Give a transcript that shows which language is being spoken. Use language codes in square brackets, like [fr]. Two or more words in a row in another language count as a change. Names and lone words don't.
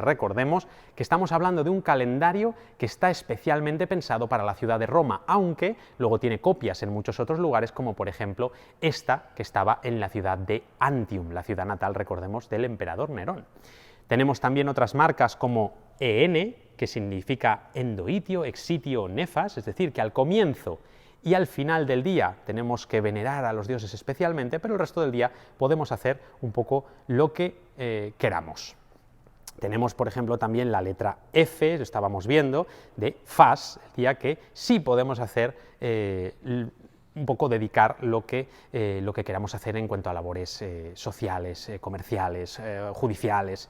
[es] Recordemos que estamos hablando de un calendario que está especialmente pensado para la ciudad de Roma, aunque luego tiene copias en muchos otros lugares, como por ejemplo esta que estaba en la ciudad de Antium, la ciudad natal, recordemos, del emperador Nerón. Tenemos también otras marcas como EN, que significa [la] endoitio, exitio, nefas, [es] es decir, que al comienzo y al final del día tenemos que venerar a los dioses especialmente, pero el resto del día podemos hacer un poco lo que queramos. Tenemos, por ejemplo, también la letra F, lo estábamos viendo, de fas, el día que sí podemos hacer un poco dedicar lo que queramos hacer en cuanto a labores sociales, comerciales, judiciales.